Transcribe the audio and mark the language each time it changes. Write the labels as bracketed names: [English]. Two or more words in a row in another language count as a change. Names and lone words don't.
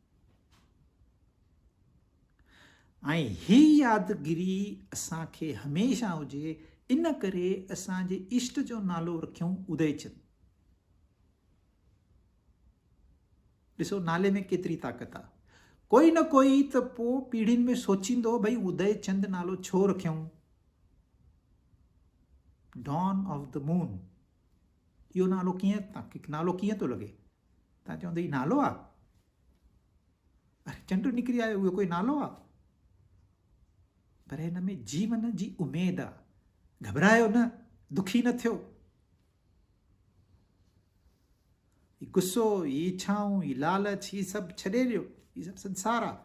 [Sindhi] ऐं ही यादगिरी असांखे हमेशह हुजे, इन करे असांजे इष्ट जो नालो रखियूं उदयचंद। ॾिसो नाले में केतिरी ताक़त आहे। कोई न कोई त पोइ पीढ़ियुनि में सोचींदो, भई उदयचंद नालो छो रखियऊं? [English] Dawn of the Moon, [Sindhi] इहो नालो कीअं, तव्हांखे नालो कीअं थो लॻे? तव्हां चवंदो हीउ नालो आहे? अरे चंड निकिरी आयो, उहो कोई नालो आहे? पर हिन में जीवन जी उमेद आहे। घबरायो न, दुखी न थियो। गुस्सो, इच्छाऊं, लालच, ही सभु छॾे ॾियो, ही सभु संसार आहे।